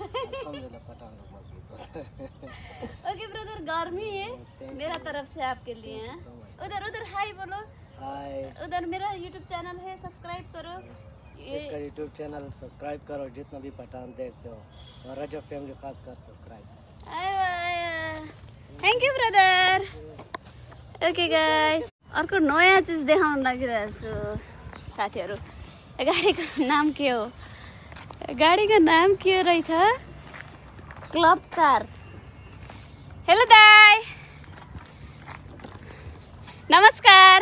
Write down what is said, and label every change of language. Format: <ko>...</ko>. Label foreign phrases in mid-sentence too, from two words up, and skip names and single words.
<hi>अल्हम्दुलिल्लाह पठान लोग मजबूत होते हैं।</hi> <en>okay brother,</en> <hi>गर्मी है मेरा तरफ से आपके लिए है। उधर उधर हाय बोलो। हाय। उधर मेरा यूट्यूब चैनल है, सब्सक्राइब करो। इसका यूट्यूब चैनल सब्सक्राइब करो, जितना भी पठान देखते हो, और रजब फैमिली खास कर सब्सक्राइब।</hi> <en>thank you brother. okay guys,</en> <ne>अर्को नयाँ चिज देखाउन लागिरहेको छु साथीहरू। गाडीको नाम के हो? गाडीको नाम के रहेछ? क्लब कार। हेलो दाई, नमस्कार।</ne>